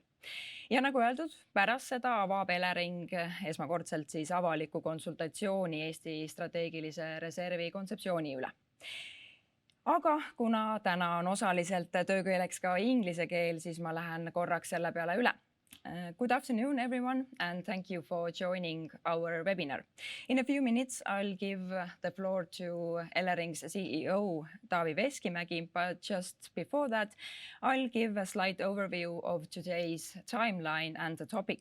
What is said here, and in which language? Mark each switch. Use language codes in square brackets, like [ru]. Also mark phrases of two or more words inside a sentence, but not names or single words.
[et] Ja nagu öeldud, pärast seda avab Elering esmakordselt siis avaliku konsultatsiooni Eesti strateegilise reservi kontseptsiooni üle. Aga kuna täna on osaliselt töökeeleks ka inglise keel, siis ma lähen korraks selle peale üle. [en] Good afternoon, everyone, and thank you for joining our webinar. In a few minutes, I'll give the floor to Elering's CEO, Taavi Veskimägi, but just before that, I'll give a slight overview of today's timeline and the topic.